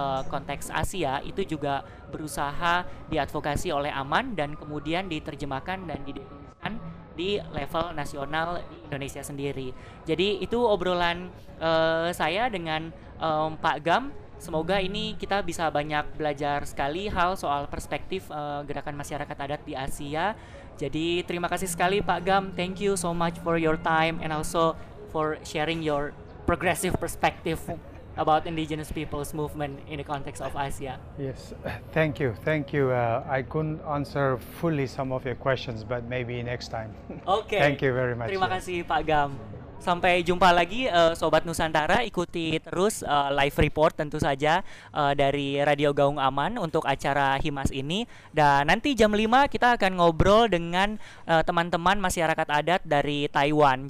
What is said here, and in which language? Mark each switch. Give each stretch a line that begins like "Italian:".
Indonesian: konteks Asia itu juga berusaha diadvokasi oleh Aman dan kemudian diterjemahkan dan didefinisikan di level nasional di Indonesia sendiri. Jadi itu obrolan saya dengan Pak Gam. Semoga ini kita bisa banyak belajar sekali hal soal perspektif gerakan masyarakat adat di Asia. Jadi terima kasih sekali Pak Gam.
English: Thank you so much for your time and also for sharing your progressive perspective about indigenous people's movement in the context of Asia. Yes, thank you. Thank you. I couldn't answer fully some of your questions, but maybe next time. Okay. Thank you very much.
Indonesian: Terima kasih Pak Gam. Sampai jumpa lagi Sobat Nusantara, ikuti terus live report tentu saja dari Radio Gaung Aman untuk acara Himas ini. Dan nanti jam 5 kita akan ngobrol dengan teman-teman masyarakat adat dari Taiwan.